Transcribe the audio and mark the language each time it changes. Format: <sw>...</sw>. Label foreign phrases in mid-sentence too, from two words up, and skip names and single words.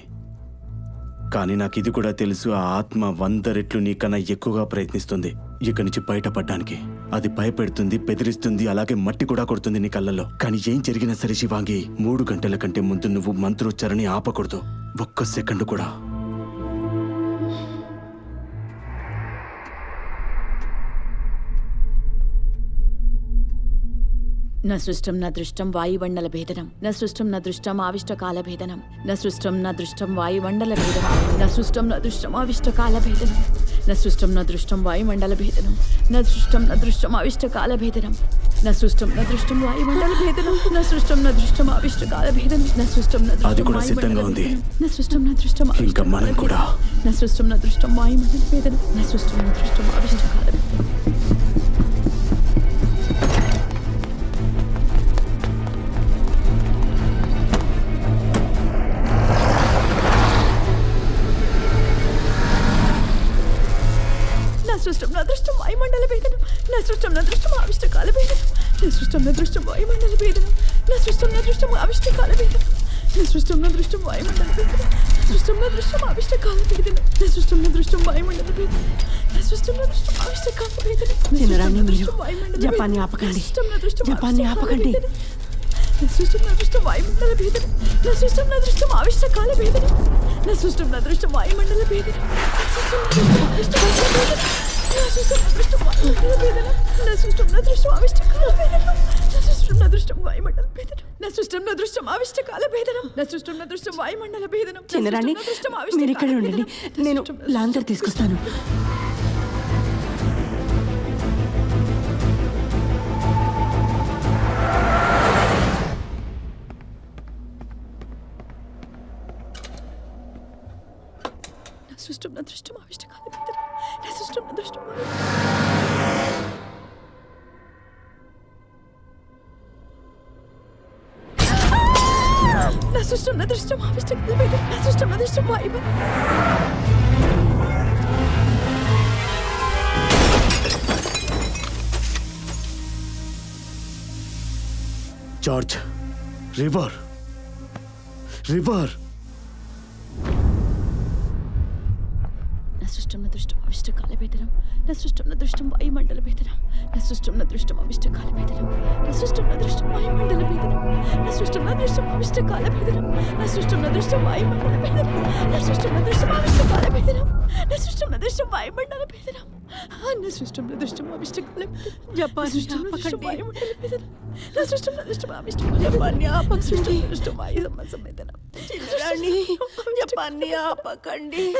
<te>కానీ నాకు ఇది కూడా తెలుసు, ఆ ఆత్మ 100 రెట్లు నీకన్నా ఎక్కువగా ప్రయత్నిస్తుంది ఇక్కడి నుంచి బయటపడ్డానికి. అది భయపెడుతుంది, బెదిరిస్తుంది, అలాగే మట్టి కూడా కొడుతుంది నీ కళ్ళల్లో. కానీ ఏం జరిగినా సరే శివాంగి, 3 గంటల కంటే ముందు నువ్వు మంత్రోచ్చారని ఆపకూడదు, ఒక్క సెకండ్ కూడా.</te> <sa>न सृष्टं न दृष्टं वायुमण्डलभेदनं न सृष्टं न दृष्टम् आविष्टकालभेदनं न सृष्टं न दृष्टं वायुमण्डलभेदनं न सृष्टं न दृष्टम् आविष्टकालभेदनं न सृष्टं न दृष्टं वायुमण्डलभेदनं न सृष्टं न दृष्टम् आविष्टकालभेदनं न सृष्टं न दृष्टं वायुमण्डलभेदनं न सृष्टं न दृष्टम् आविष्टकालभेदनं न सृष्टं न</sa> <te>అది కూడా సిద్ధంగా ఉంది.</te> <sa>न सृष्टं न दृष्टम्</sa> <te>ఇంకా మనం కూడా</te> <sa>न सृष्टं न दृष्टं वायुमण्डलभेदनं न सृष्टं न दृष्टम् आविष्टकालभेदनं सृष्टं न दृष्टं वायुमण्डलभेदनं न सृष्टं न दृष्टम् आविष्टकालभेदनं न सृष्टं न दृष्टं वायुमण्डलभेदनं न सृष्टं न दृष्टम् आविष्टकालभेदनं न सृष्टं न दृष्टं वायुमण्डलभेदनं न सृष्टं न दृष्टम् आविष्टकालभेदनं न सृष्टं न दृष्टं वायुमण्डलभेदनं न सृष्टं न दृष्टम् आविष्टकालभेदनं</sa> <te>చిన్నరాణి, మీరు జపాన్ని ఆపకండి, జపాన్ని ఆపకండి.</te> <sa>न सृष्टं न दृष्टं वायुमण्डलभेदनं न सृष्टं न दृष्टम् आविष्टकालभेदनं न सृष्टं न दृष्टं वायुमण्डलभेदनं न सृष्टं न दृष्टं वायुमण्डलभेदनं न सृष्टं न दृष्टम् आविष्टकालभेदनं न सृष्टं न दृष्टं वायुमण्डलभेदनं न सृष्टं न दृष्टम् आविष्टकालभेदनं न सृष्टं न दृष्टं वायुमण्डलभेदनं</sa> <te>చిన్నరాణి, మీరు ఇక్కడే ఉండండి, నేను లాంతర్ తీసుకొస్తాను.</te> <sa>सृष्टं न दृष्टम् आविष्टकालभेदनं न सृष्टं न दृष्टं न सृष्टं न दृष्टम् आविष्टकालभेदनं न सृष्टं न दृष्टं</sa> <en>George, river river</en> <sa>न सृष्टं न दृष्टम् आविष्टकालभेदनं न सृष्टं न दृष्टं वायुमण्डलभेदनं न सृष्टं न दृष्टम् आविष्टकालभेदनं न सृष्टं न दृष्टं वायुमण्डलभेदनं न सृष्टं न दृष्टम् आविष्टकालभेदनं न सृष्टं न दृष्टं वायुमण्डलभेदनं न सृष्टं न दृष्टम् आविष्टकालभेदनं न सृष्टं न दृष्टं वायुमण्डलभेदनं न सृष्टं न दृष्टम् आविष्टकालभेदनं</sa> <te>జపాన్ని</te> <sa>आविष्टकालभेदनं</sa> <te>చిన్నరాణి, జపాన్ని ఆపకండి.</te>